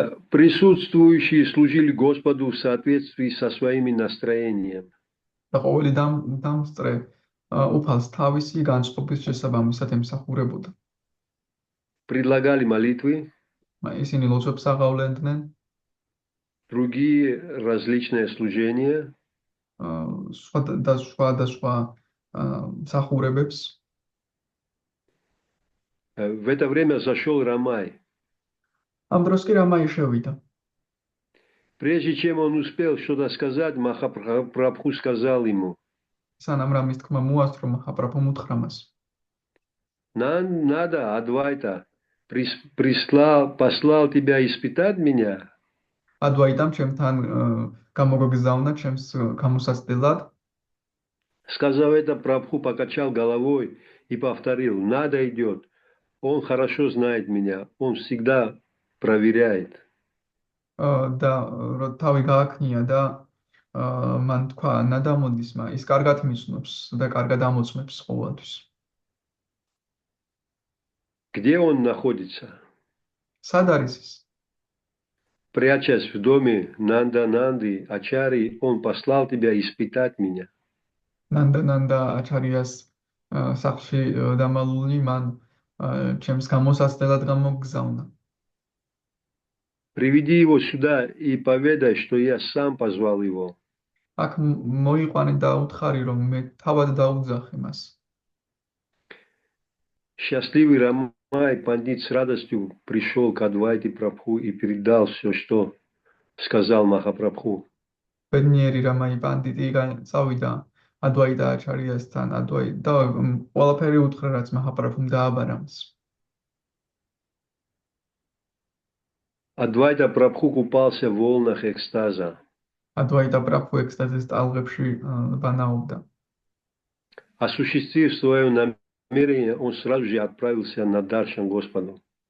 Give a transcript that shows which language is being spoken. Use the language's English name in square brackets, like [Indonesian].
[Russian] Присутствующие служили Господу в соответствии со своими настроениями. [Georgian] და ყოველი დამსწრე უფალს თავისი განწყობის შესაბამისად ემსახურებოდა. [Russian] Предлагали молитвы. [Georgian] ისინი ლოცვებს აღავლენდნენ. [Russian] Другие различные служения. [Georgian] სხვა მსახურებებს. [Russian] В это время зашел Рамай. [Georgian] ამ დროს კი რამაი შევიდა. [Russian] Прежде чем он успел что-то сказать, Махапрабху сказал ему: [Georgian] სანამ რამის თქმა მოასწრო, მახაპრაბჰუმ უთხრა მას. [Russian] Надо, Адвайта, послал тебя испытать меня. [Georgian] Адвайтам ჩემთან გამოგგზავნა ჩემს გამოსაცდელად. [Russian] Сказав это, Прабху покачал головой и повторил: надо идет. Он хорошо знает меня, он всегда проверяет. [Georgian] და თავი გააქნია და მან თქვა ნადა მოდის, ის კარგად მიცნობს და კარგად ამოწმებს ყოველთვის. [Russian] Где он находится? [Georgian] სად არის ის? [Russian] Прячась в доме Нанды Ачари, он послал тебя испытать меня. [Georgian] ნანდა აჩარიას სახლში დამალული მან ჩემს გამოსაცდელად გამოგგზავნა. [Russian] Приведи его сюда и поведай, что я сам позвал его. [Georgian] აქ მოიყვანე და უთხარი რომ მე თავად დაუძახე მას. [Russian] Счастливый Рамай Пандит с радостью пришел к Адвайте Прабху и передал все, что сказал Махапрабху. [Georgian] ბედნიერი რამაი პანდიტი წავიდა ადვაიტა აჩარიასთან და ყველაფერი უთხრა რაც მაჰაპრაბჰუმ დააბარა მას. [Russian] Адвайта Прабху купался в волнах экстаза. [Georgian] ადვაიტა პრაბჰუ ექსტაზის ტალღებში ბანაობდა. [Russian] осуществив свое намерение, он сразу же отправился на Даршан Господу.